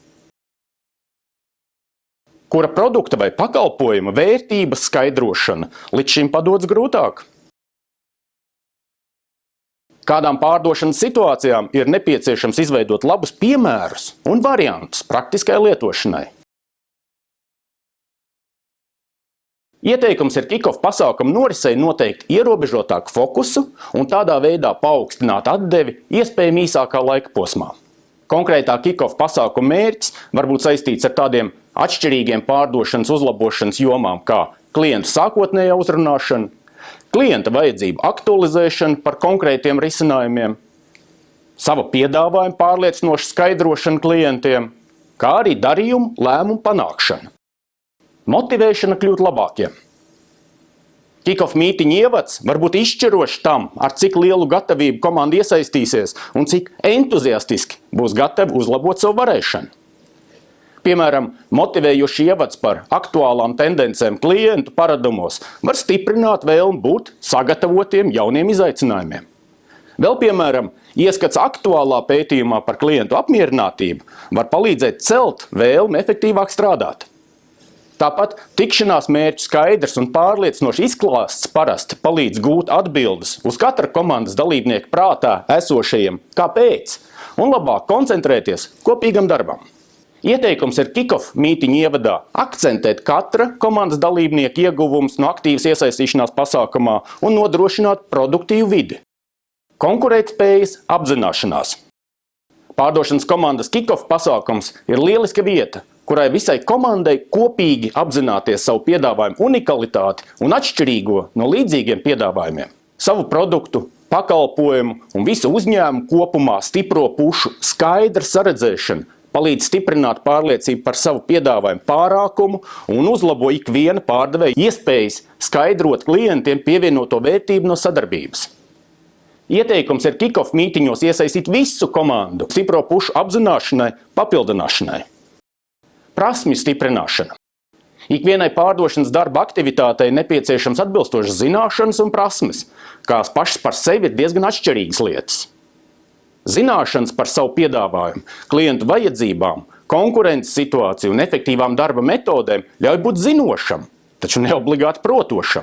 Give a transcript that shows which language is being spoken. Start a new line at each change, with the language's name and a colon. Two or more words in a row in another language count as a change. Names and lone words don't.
Latvian: Kura produkta vai pakalpojuma vērtības skaidrošana līdz šim padodas grūtāk? Kādām pārdošanas situācijām ir nepieciešams izveidot labus piemērus un variantus praktiskai lietošanai? Ieteikums ir kick-off pasākumu norisei noteikt ierobežotāku fokusu un tādā veidā paaugstināt atdevi iespējami īsākā laika posmā. Konkrētā kick-off pasākumu mērķis var būt saistīts ar tādiem atšķirīgiem pārdošanas uzlabošanas jomām kā klientu sākotnējā uzrunāšana, klienta vajadzību aktualizēšana par konkrētiem risinājumiem, sava piedāvājuma pārliecinoša skaidrošana klientiem, kā arī darījumu lēmumu panākšana. Motivēšana kļūt labākiem. Kick-off mītiņa ievads var būt izšķirošs tam, ar cik lielu gatavību komanda iesaistīsies un cik entuziastiski būs gatavi uzlabot savu varēšanu. Piemēram, motivējošs ievads par aktuālām tendencēm klientu paradumos var stiprināt vēlmi būt sagatavotiem jauniem izaicinājumiem. Vēl piemēram, ieskats aktuālā pētījumā par klientu apmierinātību var palīdzēt celt vēlmi efektīvāk strādāt. Tāpat tikšanās mērķu skaidrs un pārliecinošs izklāsts parasti palīdz gūt atbildes uz katra komandas dalībnieka prātā esošajiem kāpēc un labāk koncentrēties kopīgam darbam. Ieteikums ir kick-off mītiņu ievadā akcentēt katra komandas dalībnieka ieguvumus no aktīvas iesaistīšanās pasākumā un nodrošināt produktīvu vidi. Konkurētspējas apzināšanās. Pārdošanas komandas kick-off pasākums ir lieliska vieta, kurai visai komandai kopīgi apzināties savu piedāvājumu unikalitāti un atšķirīgo no līdzīgiem piedāvājumiem, savu produktu, pakalpojumu un visu uzņēmumu kopumā stipro pušu skaidra saredzēšana palīdz stiprināt pārliecību par savu piedāvājumu pārākumu un uzlabo ikviena pārdevēja iespējas skaidrot klientiem pievienoto vērtību no sadarbības. Ieteikums ir kick-off mītiņos iesaistīt visu komandu stipro pušu apzināšanai, papildināšanai. Prasmju stiprināšana. Ikvienai pārdošanas darba aktivitātei nepieciešams atbilstošas zināšanas un prasmes, kas pašas par sevi ir diezgan atšķirīgas lietas. Zināšanas par savu piedāvājumu, klientu vajadzībām, konkurences situāciju un efektīvām darba metodēm ļauj būt zinošam, taču neobligāti protošam.